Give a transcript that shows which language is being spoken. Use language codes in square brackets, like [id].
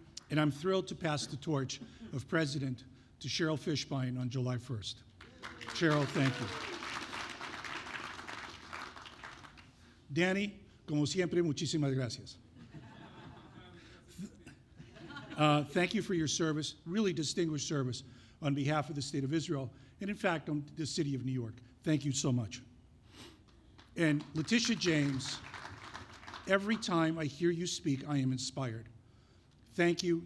[en] And I'm thrilled to pass the torch of President to Cheryl Fishbein on July 1st. Cheryl, thank you. [es] Danny, como siempre, muchísimas gracias. [en] Thank you for your service, really distinguished service on behalf of the State of Israel, and in fact, on the City of New York. Thank you so much. And Letitia James, every time I hear you speak, I am inspired. Thank you.